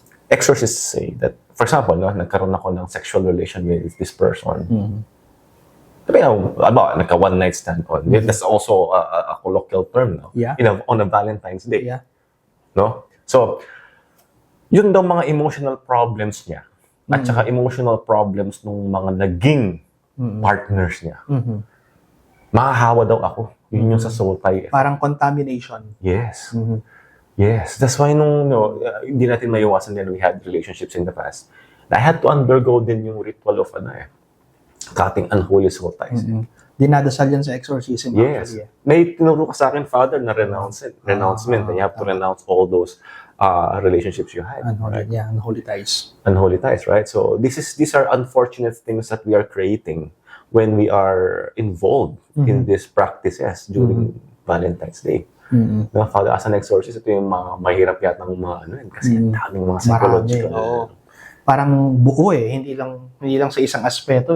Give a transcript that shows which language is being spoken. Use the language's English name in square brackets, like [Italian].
[English] Exorcists say that, for example, [Filipino] nagkaroon ako ng [English] sexual relation with this person. [Filipino] Sabi nga, nagka one night stand on. [English] That's also a colloquial term, [Filipino] no? [English] Yeah. On a Valentine's Day. Yeah. [Filipino] No? So, yun daw mga emotional problems niya. At saka emotional problems nung mga naging partners niya. Mahahawa daw ako. Yun yung sa soul tie. Parang contamination. [English] Yes. Yes. That's why [Filipino] hindi natin maiwasan yan. [English] We had relationships in the past. I had to undergo din yung ritual of cutting unholy soul ties. [Filipino] Dinadasal yan sa exorcism. [English] Yes. Actually. [Filipino] May tinuro ka sa akin, Father, na renouncement. [English] You have to renounce all those relationships you had. Unholy, right? yeah, unholy ties. Unholy ties, right? So these are unfortunate things that we are creating when we are involved in these practices during Valentine's Day. [Filipino] No, Father, [English] as an exorcist, [Filipino] ito yung mga mahirap yata ng mga kasi ang daming mga psychological. Marami, oo. Parang buo hindi lang sa isang aspeto